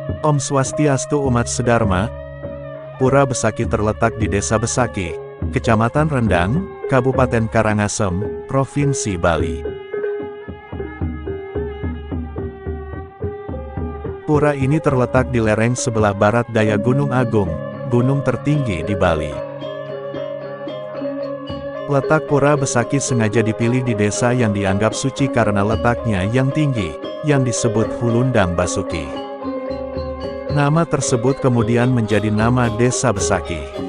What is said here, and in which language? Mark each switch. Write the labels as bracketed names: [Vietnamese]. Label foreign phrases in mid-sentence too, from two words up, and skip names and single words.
[Balinese] Om Swastiastu [Indonesian] umat sedharma. Pura Besaki terletak di Desa Besaki, Kecamatan Rendang, Kabupaten Karangasem, Provinsi Bali. Pura ini terletak di lereng sebelah barat daya Gunung Agung, gunung tertinggi di Bali. Letak Pura Besaki sengaja dipilih di desa yang dianggap suci karena letaknya yang tinggi, yang disebut Hulundang Basuki. Nama tersebut kemudian menjadi nama Desa Besaki.